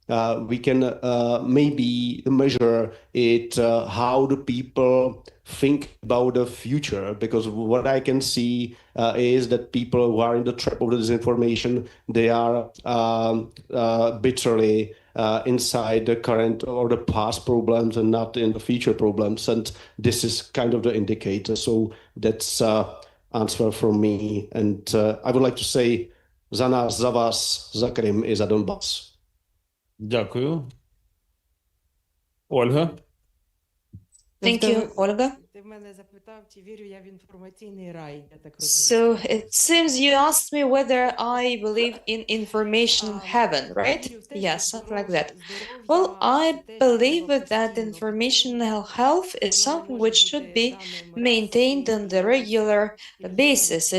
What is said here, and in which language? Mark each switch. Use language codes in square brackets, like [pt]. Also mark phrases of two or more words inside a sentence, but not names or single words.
[en] maybe measure it how do people think about the future, because what I can see is that people who are in the trap of the disinformation, they are bitterly inside the current or the past problems and not in the future problems, and this is kind of the indicator. So that's answer from me, and I would like to say [cs] za nás, za vás, za Krym i za Donbas. [uk] Дякую. Ольга? [en] Thank you, Olga. So it seems you asked me whether I believe in information heaven, right? Yes, something like that. Well, I believe that informational health is something which should be maintained on the regular basis.